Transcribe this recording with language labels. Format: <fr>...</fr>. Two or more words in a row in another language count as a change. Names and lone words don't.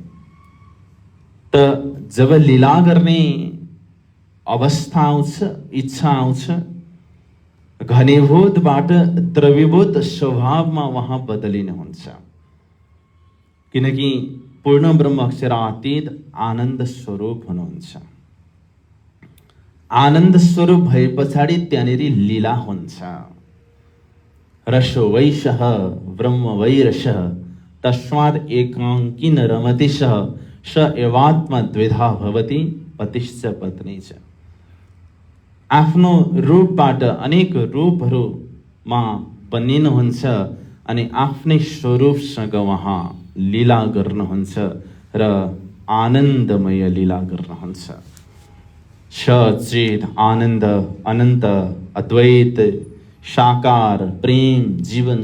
<ne>त जब लीला गर्ने अवस्था आउँछ, इच्छा आउँछ, घनीभूतबाट द्रवीभूत स्वभावमा उहाँ बदलिनुहुन्छ। किनकि पूर्ण ब्रह्म अक्षरातीत आनन्द स्वरूप हुनुहुन्छ। आनन्द स्वरूप भए पछाडि त्यहाँनिर लीला हुन्छ।</ne> <sa>रसो वैशः ब्रह्म वैरसः तस्माद् एकाङ्किन रमति सः स एवात्मा द्विधा भवति पतिश्च पत्नी च।</sa> <ne>आफ्नो रूपबाट अनेक रूपहरूमा बनिनुहुन्छ अनि आफ्नै स्वरूपसँग उहाँ लीला गर्नुहुन्छ र आनन्दमय लीला गर्नुहुन्छ। सच्चिद आनन्द, अनन्त, अद्वैत, साकार, प्रेम, जीवन</ne>